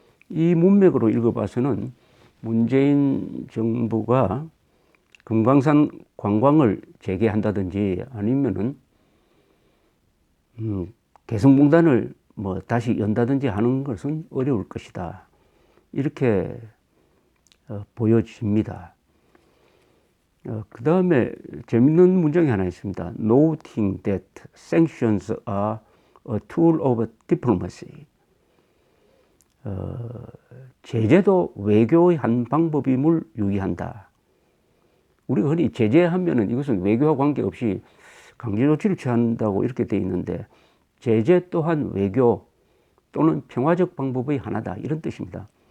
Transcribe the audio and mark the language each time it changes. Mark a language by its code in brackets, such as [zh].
[ko] 이 문맥으로 읽어봐서는 문재인 정부가 금강산 관광을 재개한다든지 아니면은 개성공단을 뭐 다시 연다든지 하는 것은 어려울 것이다. 이렇게 보여집니다. 그 다음에 재밌는 문장이 하나 있습니다. [en] Noting that sanctions are a tool of diplomacy. [ko] 제재도 외교의 한 방법임을 유의한다. 우리가 흔히 제재하면은 이것은 외교와 관계없이 강제 조치를 취한다고 이렇게 되어 있는데 제재 또한 외교 또는 평화적 방법의 하나다 이런 뜻입니다.